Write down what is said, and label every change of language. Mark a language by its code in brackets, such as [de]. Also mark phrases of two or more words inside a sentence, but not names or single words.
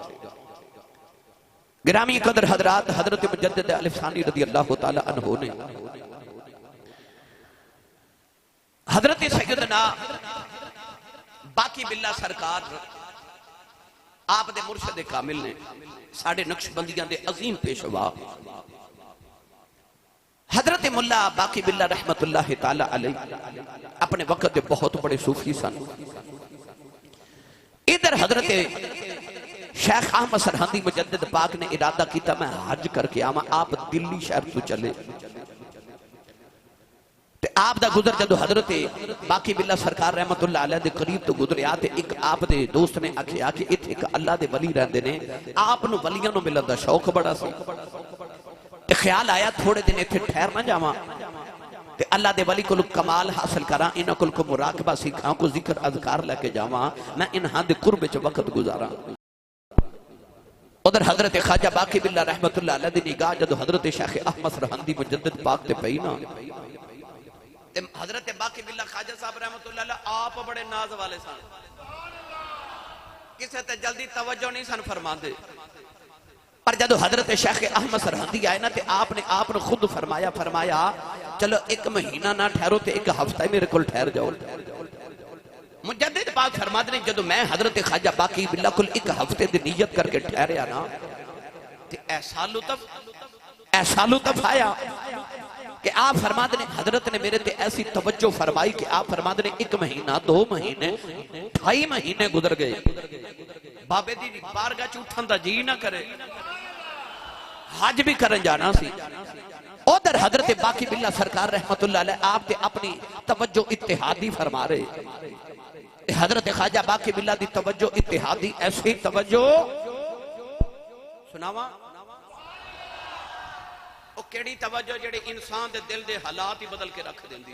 [pa] ਗਿਰਾਮੀ ਕਦਰ ਹਜ਼ਰਾਤ, ਹਜ਼ਰਤ ਮੁਜੱਦਿਦ ਅਲ-ਅਫ਼ਸਾਨੀ [ar] رضي الله تعالى عنه [pa] ਨੇ ਹਜ਼ਰਤ ਸੱਯਦਨਾ ਬਾਕੀ ਬਿੱਲਾ ਸਰਕਾਰ ਆਪ ਦੇ ਮੁਰਸ਼ਿਦ ਕਾਮਿਲ ਨੇ, ਸਾਡੇ ਨਕਸ਼ਬੰਦੀਆਂ ਦੇ ਅਜ਼ੀਮ ਪੇਸ਼ਵਾ ਹਜ਼ਰਤ ਮੁੱਲਾ ਬਾਕੀ ਬਿੱਲਾ [ar] رحمة الله تعالى عليه [pa] ਅਪਣੇ ਵਕਤ ਕੇ ਬਹੁਤ ਬੜੇ ਸੂਫ਼ੀ ਸਨ। ਇਧਰ ਹਜ਼ਰਤ ਸ਼ੇਖ਼ ਅਹਿਮਦ ਸਰਹੰਦੀ ਮੁਜੱਦਿਦ ਪਾਕ ਨੇ ਇਰਾਦਾ ਕੀਤਾ ਮੈਂ ਹੱਜ ਕਰਕੇ ਆਵਾਂ। ਆਪ ਦਿੱਲੀ ਸ਼ਹਿਰ ਤੋ ਚੱਲੇ ਤੇ ਆਪ ਦਾ ਗੁਜ਼ਰ ਜਦੋਂ ਹਜ਼ਰਤ ਬਾਕੀ ਬਿੱਲਾ ਸਰਕਾਰ [ar] رحمة الله عليه [pa] ਦੇ ਕਰੀਬ ਤੋ ਗੁਜ਼ਰਿਆ ਤੇ ਇਕ ਆਪ ਦੇ ਦੋਸਤ ਨੇ ਆਖਿਆ ਕਿ ਇੱਥੇ ਇਕ ਅੱਲਾਹ ਦੇ ਵਲੀ ਰਹਿੰਦੇ ਨੇ, ਆਪ ਨੂੰ ਵਲੀਆਂ ਨੂੰ ਮਿਲਣ ਦਾ ਸ਼ੌਕ ਬੜਾ ਸੀ ਤੇ ਖ਼ਿਆਲ ਆਇਆ ਥੋੜ੍ਹੇ ਦਿਨ ਇੱਥੇ ਠਹਿਰ ਨਾ ਜਾਵਾਂ ਤੇ ਅੱਲਾਹ ਦੇ ਵਲੀ ਕੋਲ ਕਮਾਲ ਹਾਸਿਲ ਕਰਾਂ, ਇਨ੍ਹਾਂ ਕੋਲ ਕੋ ਮੁਰਾਕਬਾ ਸਿੱਖਾਂ, ਕੋ ਜ਼ਿਕਰ ਅਜ਼ਕਾਰ ਲੈ ਕੇ ਜਾਵਾਂ, ਮੈਂ ਇਨ੍ਹਾਂ ਦੇ ਕੁਰਬ ਵਿਚ ਵਕਤ ਗੁਜ਼ਾਰਾਂ। ਉਧਰ ਹਜ਼ਰਤ ਖ਼੍ਵਾਜਾ ਬਾਕੀ ਬਿੱਲਾ [ar] رحمة الله عليه [pa] ਦੀ ਨਿਗਾਹ ਜਦੋਂ ਹਜ਼ਰਤ ਸ਼ੇਖ਼ ਅਹਿਮਦ ਸਰਹੰਦੀ ਮੁਜੱਦਿਦ ਪਾਕ ਤੇ ਪਈ ਨਾ, ਹਜ਼ਰਤ ਬਾਕੀ ਬਿੱਲਾ ਖ਼੍ਵਾਜਾ ਸਾਹਿਬ [ar] رحمة الله عليه [pa] ਆਪ ਬੜੇ ਨਾਜ਼ ਵਾਲੇ ਸਨ, ਕਿਸੇ ਤੇ ਜਲਦੀ ਤਵੱਜੋ ਨਹੀਂ ਸਨ ਫ਼ਰਮਾਂਦੇ। ਪਰ ਜਦੋਂ ਹਜ਼ਰਤ ਸ਼ੇਖ਼ ਅਹਿਮਦ ਸਰਹੰਦੀ ਆਏ ਨਾ ਤੇ ਆਪ ਨੇ ਆਪ ਖ਼ੁਦ ਫ਼ਰਮਾਇਆ ਚੱਲੋ ਇਕ ਮਹੀਨਾ ਨਾ ਠਹਿਰੋ ਤੇ ਇਕ ਹਫ਼ਤਾ ਹੀ ਮੇਰੇ ਕੋ ਠਹਿਰ ਜਾਓ। ਮੁਜੱਦਿਦ ਪਾਕ ਫ਼ਰਮਾਂਦੇ ਹੈਂ ਜਦੋਂ ਮੈਂ ਹਜ਼ਰਤ ਖ਼੍ਵਾਜਾ ਬਾਕੀ ਬਿੱਲਾ ਕੋਲ ਇਕ ਹਫ਼ਤੇ ਦੀ ਨੀਅਤ ਕਰਕੇ ਠਹਿਰਿਆ ਨਾ ਤੇ ਐਸਾ ਲੁਤਫ਼ ਆਇਆ ਕਿ ਆਪ ਫ਼ਰਮਾਂਦੇ ਨੇ ਹਜ਼ਰਤ ਨੇ ਮੇਰੇ ਤੇ ਐਸੀ ਤਵੱਜੋ ਫ਼ਰਮਾਈ ਕਿ ਆਪ ਫ਼ਰਮਾਂਦੇ ਨੇ 1 ਮਹੀਨਾ 2 ਮਹੀਨੇ 2.5 ਮਹੀਨੇ ਗੁਜ਼ਰ ਗਏ, ਬਾਬੇ ਦੀ ਬਾਰਗਾਹ ਚ ਉੱਠਣ ਦਾ ਜੀ ਨਾ ਕਰੇ, ਹੱਜ ਵੀ ਕਰਨ ਜਾਣਾ ਸੀ। ਉਧਰ ਹਜ਼ਰਤ ਬਾਕੀ ਬਿੱਲਾ ਸਰਕਾਰ [ar] رحمة الله عليه [pa] ਆਪ ਤੇ ਅਪਣੀ ਤਵੱਜੋ ਇੱਤੇਹਾਦੀ ਫ਼ਰਮਾ ਰਹੇ। ਹਜ਼ਰਤ ਖ਼੍ਵਾਜਾ ਬਾਕੀ ਬਿੱਲਾ ਦੀ ਤਵੱਜੋ ਇੱਤੇਹਾਦੀ, ਐਸੀ ਤਵੱਜੋ ਸੁਣਾਵਾਂ ਓ ਕਿਹੜੀ ਤਵੱਜੋ ਜਿਹੜੀ ਇਨਸਾਨ ਦੇ ਦਿਲ ਦੇ ਹਾਲਾਤ ਹੀ ਬਦਲ ਕੇ ਰੱਖ ਦੇਂਦੀ।